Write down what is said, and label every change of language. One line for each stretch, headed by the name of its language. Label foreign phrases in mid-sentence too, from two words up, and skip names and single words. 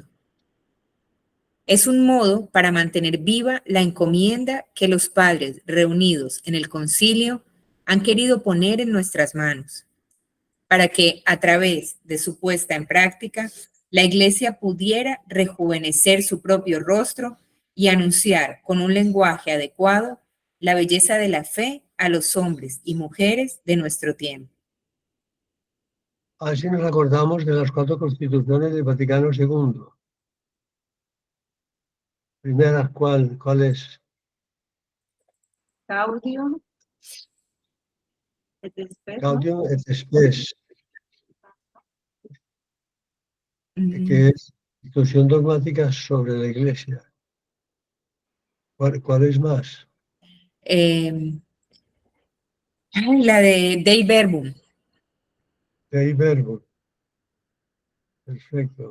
Spanish: Es un modo para mantener viva la encomienda que los padres reunidos en el concilio han querido poner en nuestras manos, para que a través de su puesta en práctica, la Iglesia pudiera rejuvenecer su propio rostro y anunciar con un lenguaje adecuado la belleza de la fe a los hombres y mujeres de nuestro tiempo. Así nos acordamos de las 4 constituciones del Vaticano II. Primera, ¿cuál es? Gaudium et Spes, ¿no? Gaudium et Spes, Mm, que es institución dogmática sobre la Iglesia. ¿Cuál es más? la de Dei Verbum. Dei Verbum. Perfecto.